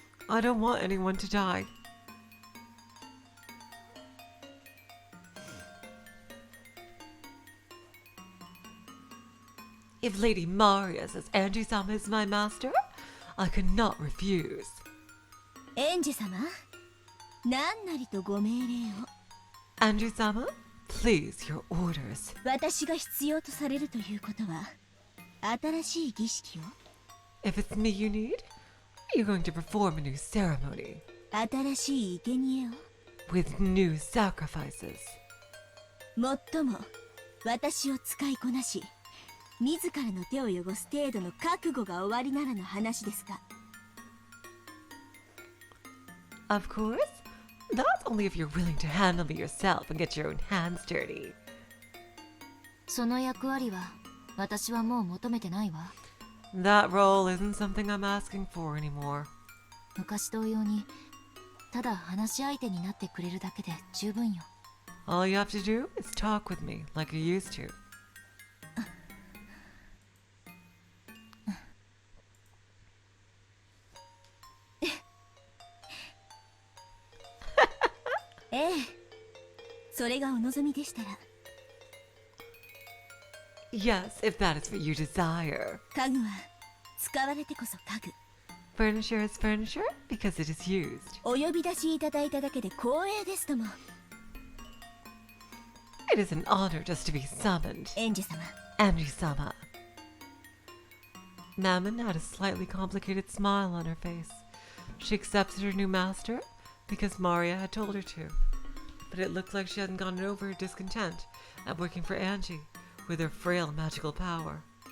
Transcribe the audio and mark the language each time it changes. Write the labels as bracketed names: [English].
[English] I don't want anyone to die. If Lady Maria says Angie-sama is my master, I could not refuse. [Japanese] エンジ様、何なりとご命令を。 [English] Angie-sama, please, your orders. [Japanese] 私が必要とされるということは、新しい儀式を。 [English] If it's me you need, you're going to perform a new ceremony. [Japanese] 新しい生贄を。 [English] With new sacrifices. [Japanese] もっとも、私を使いこなし、自らの手を汚す程度の覚悟が終わりならの話ですか。 [English] Of course, that's only if you're willing to handle me yourself and get your own hands dirty. [Japanese] その役割は、私はもう求めてないわ。 [English] That role isn't something I'm asking for anymore. [Japanese] 昔同様に、ただ話し相手になってくれるだけで十分よ。 [English] All you have to do is talk with me like you used to. [Japanese] ええ、それがお望みでしたら。 [English] Yes, if that is what you desire. [Japanese] 家具は使われてこそ家具。 [English] Furniture is furniture because it is used. [Japanese] お呼び出しいただいただけで光栄ですとも。 [English] It is an honor just to be summoned. [Japanese] エンジ様。 [English] Angie-sama. Mammon had a slightly complicated smile on her face. She accepted her new master because Maria had told her to. But it looked like she hadn't gotten over her discontent at working for Angie with her frail magical power.